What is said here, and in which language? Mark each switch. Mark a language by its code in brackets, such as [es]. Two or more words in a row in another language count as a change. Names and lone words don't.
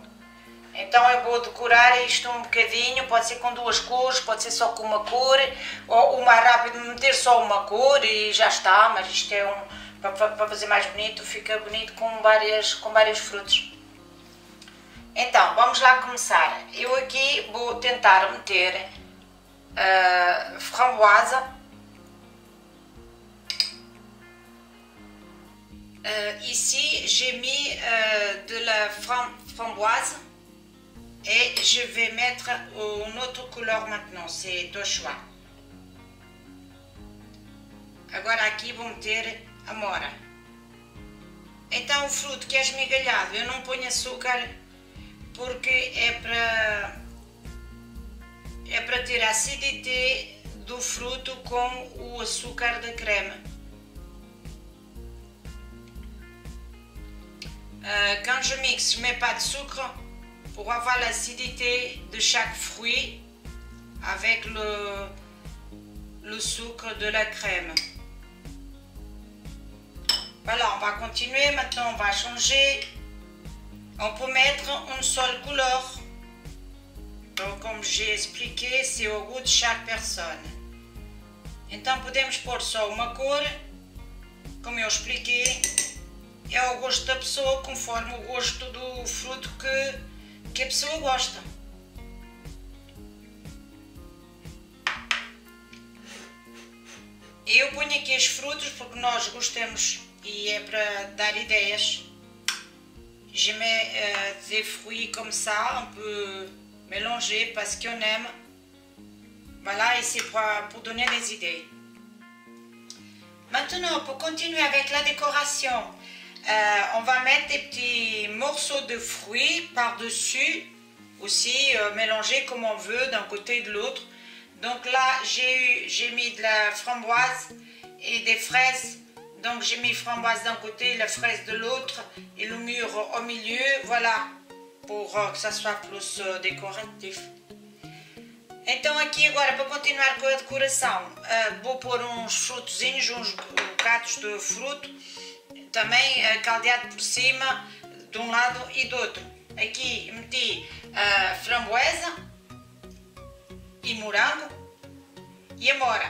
[pt] Então eu vou decorar isto um bocadinho, pode ser com 2 cores, pode ser só com uma cor, ou o mais rápido meter só uma cor e já está, mas isto é para fazer mais bonito, fica bonito com vários frutos. Então, vamos lá começar. Eu aqui vou tentar meter framboesa. [fr] Ici, j'ai mis de la framboise et je vais mettre une autre couleur maintenant, c'est au choix. [pt] Agora aqui vou meter amora. Então o fruto que é esmigalhado, eu não ponho açúcar porque é para ter a acidité do fruto com o açúcar da crème. [fr] Quand je mixe, je ne mets pas de sucre pour avoir l'acidité de chaque fruit avec le sucre de la crème. Voilà, on va continuer. Maintenant, on va changer. On peut mettre une seule couleur. Donc, comme j'ai expliqué, c'est au goût de chaque personne. [pt] Então, podemos pôr só uma cor, como eu expliquei. É o gosto da pessoa, conforme o gosto do fruto que a pessoa gosta. Eu ponho aqui os frutos porque nós gostamos e é para dar ideias. [fr] Je mets des fruits comme ça, un peu mélangés parce qu'on aime. Voilà, et c'est pour donner des idées. Maintenant, pour continuer avec la décoration, on va mettre des petits morceaux de fruits par-dessus, aussi mélangés comme on veut d'un côté et de l'autre. Donc là, j'ai mis de la framboise et des fraises. Donc j'ai mis framboise d'un côté, la fraise de l'autre et le mûr au milieu. Voilà, pour que ça soit plus décoratif. [pt] Então aqui agora, para continuar com a decoração, vou pôr uns frutozinhos, uns bocados de fruto, também caldeado por cima, de um lado e do outro. Aqui meti framboesa e morango e amora.